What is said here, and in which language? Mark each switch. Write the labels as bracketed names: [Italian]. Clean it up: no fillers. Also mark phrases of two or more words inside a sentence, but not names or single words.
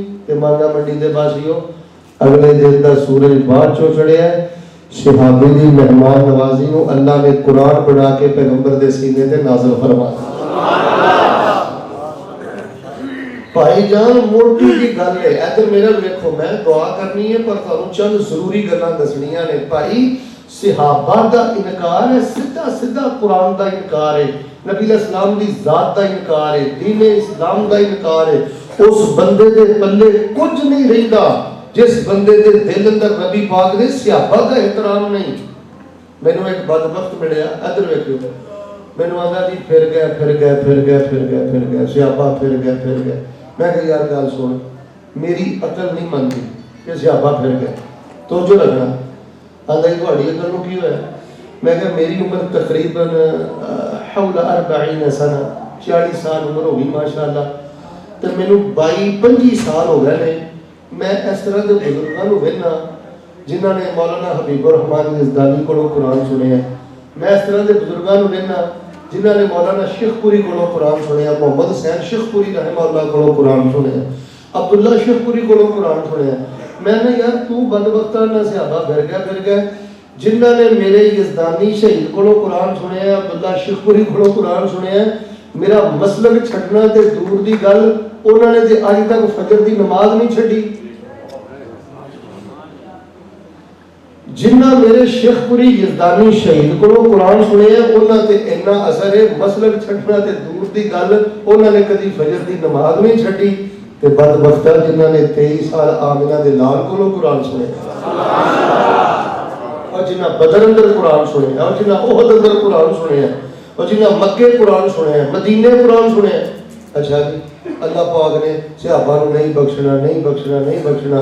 [Punjabi] تے مانگا منڈی دے پاسیو اگلے دن دا سورج بعد چوں چڑھیا ہے. صحابی دی مہمان نوازی نو اللہ نے قرآن بنا کے پیغمبر دے سینے تے نازل فرمایا. بھائی جان موٹی کی گل ہے, ادھر میرا دیکھو میں دعا کرنی ہے پر تانوں چند ضروری گلاں دسنیاں نے. بھائی صحابہ دا انکار ہے, سیدھا سیدھا قرآن دا انکار ہے, نبی علیہ السلام دی ذات دا انکار ہے, دین اسلام دا انکار ہے. اس بندے دے پلے کچھ نہیں رہندا جس بندے دے دل اندر نبی پاک دے صحابہ دا احترام نہیں. مینوں ایک بدبخت ملیا, ادھر ویکھو, مینوں آندا جی پھر گئے صحابہ پھر گئے. میں کہ یار گل سن, میری عقل نہیں منتی کہ صحابہ پھر گئے. توجہ رکھنا. آندا جی تہاڈی عقل نوں کی ہویا؟ میں کہ میری عمر تقریباً حول 40 سنہ, 40 سال عمر ہو گئی ماشاءاللہ. تو مینوں 22-25 سال ہو گئے نے. میں اس طرح کے بزرگوں کو ویکھنا جنہوں نے مولانا حبیب الرحمان یزدانی کو قرآن سنیا. میں اس طرح کے بزرگوں کو ویکھنا جنہوں نے مولانا شیخ پوری کو قرآن سنیا, محمد حسین شیخ پوری رحمہ اللہ کو قرآن سنیا, عبداللہ شیخ پوری کو قرآن سنیا. میں نے یار تو بدبختہ نہ صحابہ پھر گئے جنہوں نے میرے یزدانی شہید کو قرآن سنیا, عبداللہ شیخ پوری کو قرآن سنیا. میرا مسلک چھڈنا تے دور دی گل, انہوں نے تے اج تک فجر دی نماز نہیں چھڈی. جنہ میرے شیخ پوری یزدانی شہید کو قرآن سنے ہیں انہوں تے اتنا اثر ہے, مسلک چھڈنا تے دور دی گل, انہوں نے کدی فجر دی نماز نہیں چھڈی. تے بدبختہ جنہوں نے 23 سال آمنہ دے لال کو قرآن سنے اور جنہ بدر اندر قرآن سنے ہیں, اور جنہ احد اندر قرآن سنے ہیں, اور جنہ مکے قرآن سنے ہیں, مدینے قرآن سنے ہیں. اچھا جی اللہ پاک نے صحابہ کو نہیں بخشنا.